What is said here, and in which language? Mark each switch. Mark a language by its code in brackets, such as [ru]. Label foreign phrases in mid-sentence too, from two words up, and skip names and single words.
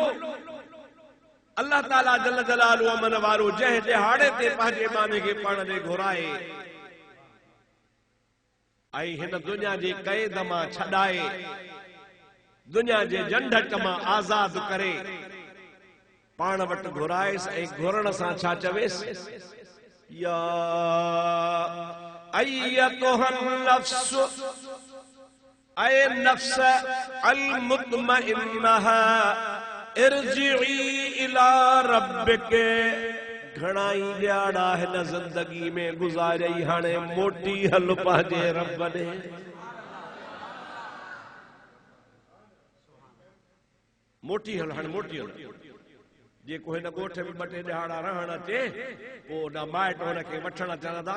[sd] अल्लाह ताला [ar] جل جلاله [sd] अमन वारो जंहिं ॾिहाड़े ते पंहिंजे माने खे पाण ॾे घुराए ऐं हिन दुनिया जे क़ैद मां छॾाए, दुनिया जे झंझट मां आज़ाद करे पाण वटि घुराएसि ऐं घुरण सां छा चवेसि, [ar] يا أيتها النفس, [sd] ऐ [ar] النفس المطمئنة ارجعي إلى ربك. [sd] घणा ई ॾियाड़ा हिन ज़िंदगी में गुज़ारियई, हाणे मोटी हल पंहिंजे रब ॾे। मोटी हल, हाणे मोटी हल। जेको हिन ॻोठ में ॿ टे ॾिहाड़ा रहण अचे पोइ न माइट हुनखे वठण अचण था।